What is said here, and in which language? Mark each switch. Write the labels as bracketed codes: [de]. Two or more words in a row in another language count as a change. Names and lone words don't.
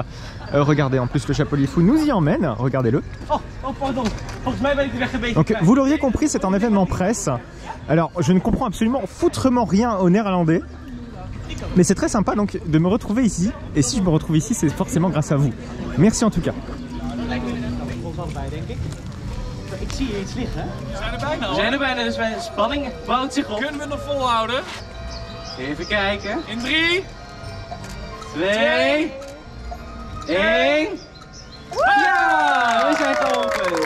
[fr] Regardez, en plus le Chapelier Fou nous y emmène, regardez-le. Oh pardon, Donc vous l'auriez compris, c'est un événement presse. Alors je ne comprends absolument foutrement rien au néerlandais, mais c'est très sympa donc de me retrouver ici. Et si je me retrouve ici, c'est forcément grâce à vous. Merci en tout cas. [nl] Ik zie hier iets liggen. We zijn er bijna, dus de spanning bouwt zich op. Kunnen we nog volhouden? Even kijken. In 3, 2, 1. Ja, we zijn geopend.